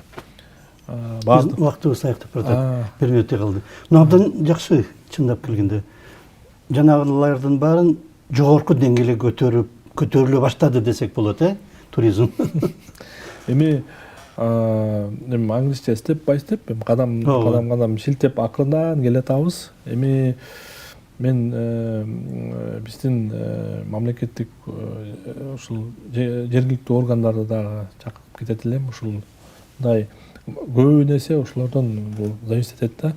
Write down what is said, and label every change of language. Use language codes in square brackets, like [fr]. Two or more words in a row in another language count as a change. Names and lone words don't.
[ky] Убактыбыз аяктап баратат. 1 мүнөттө калды. Абдан жакшы чындап келгенде. Жанагылардын баарын жогорку деңгээлге көтөрүлө баштады десек болот, туризм. Эми [en] англисче step by step, [ky] кадам шилтеп акырындан келатабыз. Эми мен биздин мамлекеттик ушул жергиликтүү органдарды дагы чакырып кетет элем. Ушулдай көп нерсе ошолордон зависит этет да.